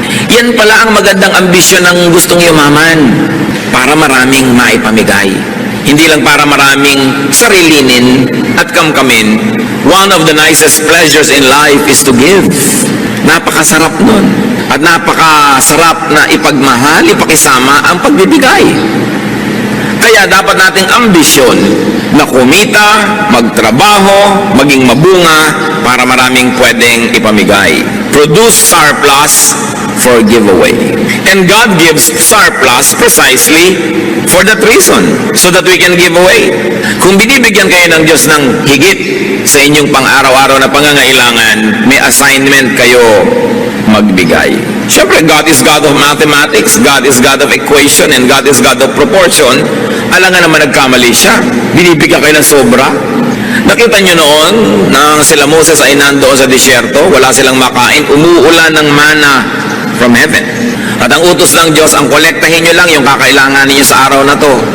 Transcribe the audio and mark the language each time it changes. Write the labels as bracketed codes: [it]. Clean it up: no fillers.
[tl] Yan pala ang magandang ambisyon ng gustong yumaman, para maraming maipamigay. Hindi lang para maraming sarilinin at kamkamin. [en] One of the nicest pleasures in life is to give. [tl] Napakasarap nun. At napakasarap na ipagmahal, ipakisama ang pagbibigay. Kaya dapat nating ambisyon na kumita, magtrabaho, maging mabunga para maraming pwedeng ipamigay. [en] Produce surplus for giveaway. And God gives surplus precisely for that reason, so that we can give away. [tl] Kung binibigyan kayo ng Diyos ng higit sa inyong pang-araw-araw na pangangailangan, may assignment kayo magbigay. [en] Siyempre, God is God of mathematics, God is God of equation, and God is God of proportion. [tl] Alam nga naman nagkamali siya. Binibigyan kayo ng sobra. Nakita nyo noon na sila Moses ay nandoon sa disyerto, wala silang makain, umuulan ng mana from heaven. At ang utos ng Diyos, ang kolektahin nyo lang yung kakailangan ninyo sa araw na to.